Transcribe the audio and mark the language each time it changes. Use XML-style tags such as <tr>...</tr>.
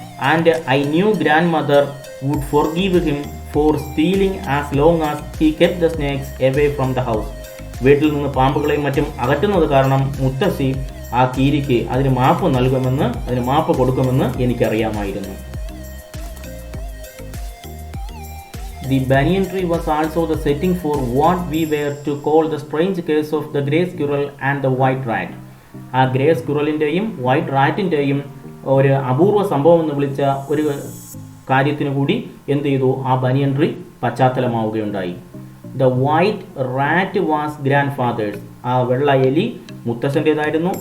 <en>And I knew grandmother would forgive him for stealing as long as he kept the snakes away from the house.</en> <ml>വീട്ടിൽ നിന്ന് പാമ്പുകളെയും മറ്റും അകറ്റുന്നത് കാരണം മുത്തശ്ശി ആ കീരിക്ക് അതിന് മാപ്പ് കൊടുക്കുമെന്ന് എനിക്കറിയാമായിരുന്നു.</ml> <en>The banyan tree was also the setting for what we were to call the strange case of the grey squirrel and the white rat.</en> <ml>ആ ഗ്രേ സ്ക്വിറലിൻ്റെയും വൈറ്റ് റാറ്റിൻ്റെയും ഒരു അപൂർവ സംഭവം എന്ന് വിളിച്ച ഒരു കാര്യത്തിന് കൂടി എന്ത് ചെയ്തു, ആ ബനിയൻ tree പശ്ചാത്തലമാവുകയുണ്ടായി.</ml> <en>The white rat was grandfather's.</en> <ml>ആ വെള്ള എലി മുത്തശ്ശൻ്റേതായിരുന്നു.</ml>